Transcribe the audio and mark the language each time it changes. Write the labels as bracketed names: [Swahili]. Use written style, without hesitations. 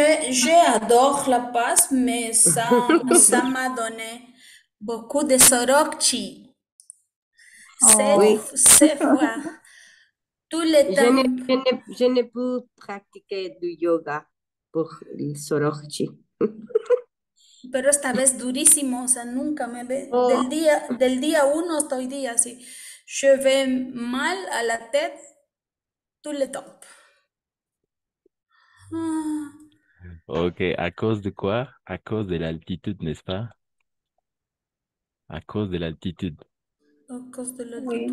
[French] J'adore La Paz, mais ça m'a donné beaucoup de sorokchi. oh, Oui, Cette fois, tout le temps. je ne peux pratiquer du yoga pour le Sorokchi. [Spanish] Pero esta vez durísimo, o sea, nunca me ve. Oh, Del día uno hasta hoy día, así. [French] Je vais mal à la tête tout le temps. Ah, Ok, à cause de quoi? À cause de l'altitude, n'est-ce pas? À cause de l'altitude. à cause de l'altitude.